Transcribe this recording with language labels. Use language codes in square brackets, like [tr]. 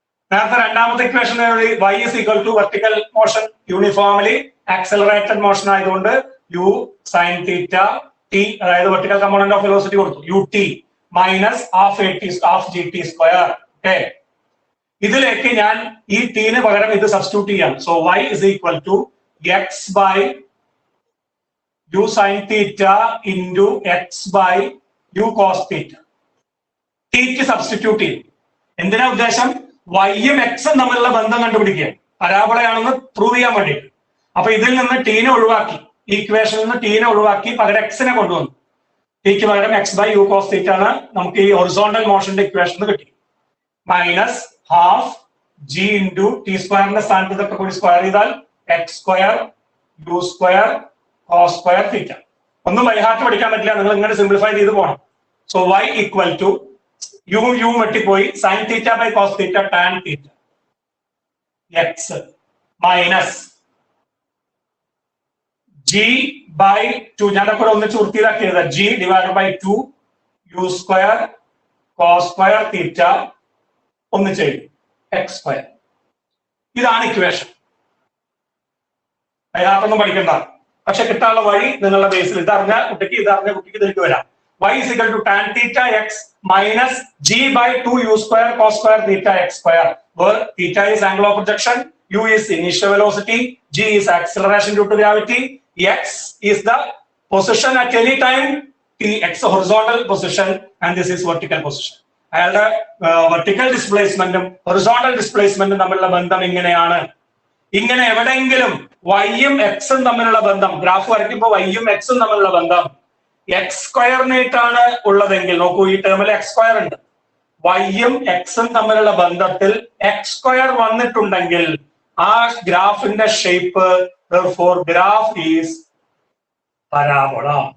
[ml] നേരത്തെ രണ്ടാമത്തെ equation [en] y is equal to [ml] vertical motion uniformly accelerated motion ആയതുകൊണ്ട് U sine theta T, അതായത് vertical component of velocity കൊടുത്തു U T minus half G T square okay, ഇതിലേക്ക് ഞാൻ ഈ tin പകരം ഇത് സബ്സ്റ്റിറ്റ്യൂട്ട് ചെയ്യാം. [en] So y is equal to x by u sin theta into x by u cos theta. [ml] Teak substitute ചെയ്യും. എന്തിനാ ഉദ്ദേശം? വൈയും എക്സും തമ്മിലുള്ള ബന്ധം കണ്ടുപിടിക്കുക, പരാബോളയാണെന്ന് പ്രൂവ് ചെയ്യാൻ വേണ്ടിയിട്ട്. അപ്പൊ ഇതിൽ നിന്ന് ടീനെ ഒഴിവാക്കി, ഈക്വേഷനിൽ നിന്ന് ടീനെ ഒഴിവാക്കി പകരം എക്സിനെ കൊണ്ടുവന്നു. ടീക്ക് പകരം X by U cos theta ആണ് നമുക്ക് ഈ ഹൊറിസോണ്ടൽ മോഷന്റെ ഇക്വേഷൻ കിട്ടി. Minus half G into T സ്ക്വയറിന്റെ സ്ഥാനത്ത് ഇതൊക്കെ കൂടി സ്ക്വയർ ചെയ്താൽ X square U square cos square theta. ഒന്നും ബൈഹാർട്ട് പഠിക്കാൻ പറ്റില്ല, നിങ്ങൾ ഇങ്ങനെ സിംപ്ലിഫൈ ചെയ്ത് പോകണം. So Y equal to you വെട്ടിപ്പോയി sine theta by cos theta tan theta X minus G by two, ഞാനൊക്കെ ഒന്നിച്ച് വൃത്തിയിലാക്കിയത് G divide by to you square cos square theta ഒന്നിച്ച് എഴുതി എക്സ് സ്ക്വയർ. ഇതാണ് ഇക്വേഷൻ. അതിനകത്തൊന്നും പഠിക്കണ്ട, പക്ഷെ കിട്ടാനുള്ള വഴി നിങ്ങളുടെ ബേസിൽ ഇതറിഞ്ഞ കുട്ടിക്ക് ഇതിലേക്ക് വരാം. [en] y is equal to tan theta x minus g by 2 u square cos square theta x square, where theta is angle of projection, u is initial velocity, g is acceleration due to gravity, x is the position at any time, t x horizontal position, and this is vertical position. [ml] അയാളുടെ vertical ഡിസ്പ്ലേസ്മെന്റും horizontal ഡിസ്പ്ലേസ്മെന്റും തമ്മിലുള്ള ബന്ധം ഇങ്ങനെയാണ്. ഇങ്ങനെ എവിടെയെങ്കിലും വൈയും എക്സും തമ്മിലുള്ള ബന്ധം, graph വരയ്ക്കുമ്പോൾ വൈയും എക്സും തമ്മിലുള്ള ബന്ധം എക്സ് സ്ക്വയറിനായിട്ടാണ് ഉള്ളതെങ്കിൽ, നോക്കൂ ഈ ടേമിൽ എക്സ് സ്ക്വയർ ഉണ്ട്, വൈയും എക്സും തമ്മിലുള്ള ബന്ധത്തിൽ എക്സ് സ്ക്വയർ വന്നിട്ടുണ്ടെങ്കിൽ ആ ഗ്രാഫിന്റെ ഷേപ്പ് ഗ്രാഫ് ഈസ് പരാബോള.